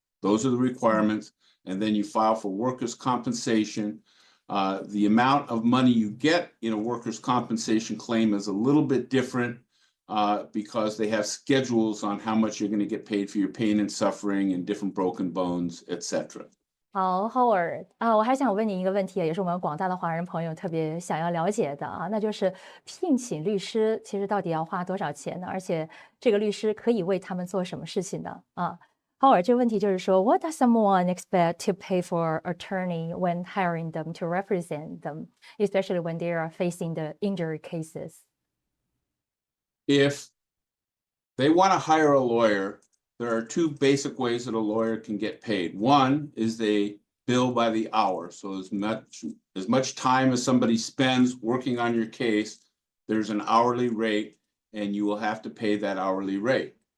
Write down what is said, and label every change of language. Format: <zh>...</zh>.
<en>Those are the requirements. And then you file for workers' compensation. The amount of money you get in a workers' compensation claim is a little bit different because they have schedules on how much you're going to get paid for your pain and suffering and different broken bones, etc.</en> <zh>好 Howard 我还想问您一个问题，也是我们广大的华人朋友特别想要了解的那就是聘请律师其实到底要花多少钱呢？而且这个律师可以为他们做什么事情呢？Howard 这个问题就是说</zh> <en>What does someone expect to pay for attorney when hiring them to represent them, especially when they are facing the injury cases? If they want to hire a lawyer, there are two basic ways that a lawyer can get paid. One is they bill by the hour. So as much time as somebody spends working on your case, there's an hourly rate, and you will have to pay that hourly rate.</en>